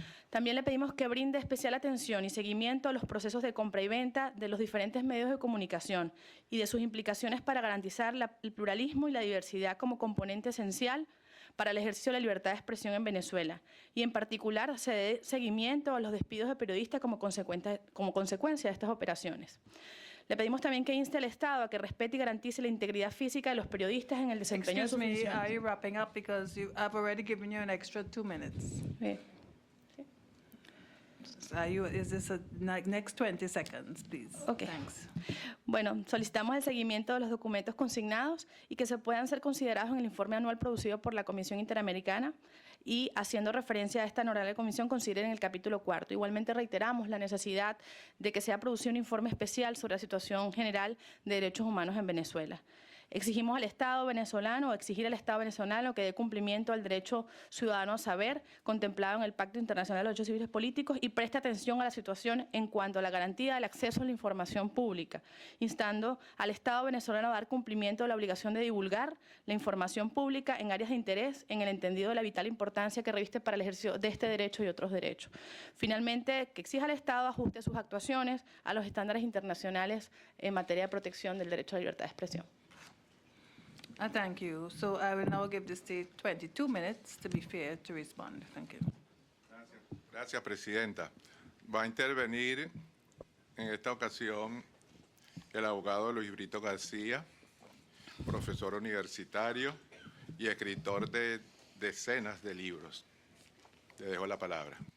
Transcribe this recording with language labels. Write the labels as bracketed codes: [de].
[es] También le pedimos que brinde especial atención y seguimiento a los procesos de compra y venta de los diferentes medios de comunicación y de sus implicaciones para garantizar el pluralismo y la diversidad como componente esencial para el ejercicio de la libertad de expresión en Venezuela, y en particular se dé seguimiento a los despidos de periodistas como consecuencia de estas operaciones. Le pedimos también que inste al Estado a que respete y garantice la integridad física de los periodistas en el desempeño de sus funciones. [en] Are you wrapping up? Because I've already given you an extra 2 minutes. [es] Sí. [en] Is this a next 20 seconds, please? Okay. Thanks. [es] Bueno, solicitamos el seguimiento de los documentos consignados y que se puedan ser considerados en el informe anual producido por la Comisión Interamericana y, haciendo referencia a esta honorable comisión, consideren el capítulo 4. Igualmente reiteramos la necesidad de que sea producido un informe especial sobre la situación general de derechos humanos en Venezuela. Exigimos al Estado venezolano o exigir al Estado venezolano que dé cumplimiento al derecho ciudadano a saber contemplado en el Pacto Internacional de los Derechos Civiles y Políticos y preste atención a la situación en cuanto a la garantía del acceso a la información pública, instando al Estado venezolano a dar cumplimiento a la obligación de divulgar la información pública en áreas de interés en el entendido de la vital importancia que reviste para el ejercicio de este derecho y otros derechos. Finalmente, que exija al Estado ajuste sus actuaciones a los estándares internacionales en materia de protección del derecho a la libertad de expresión. [en] Thank you. So I will now give the state 22 minutes to be fair to respond. Thank you. [es] Gracias, Presidenta. Va a intervenir en esta ocasión el abogado Luis Brito García, profesor universitario y escritor de decenas de libros. Le dejo la palabra.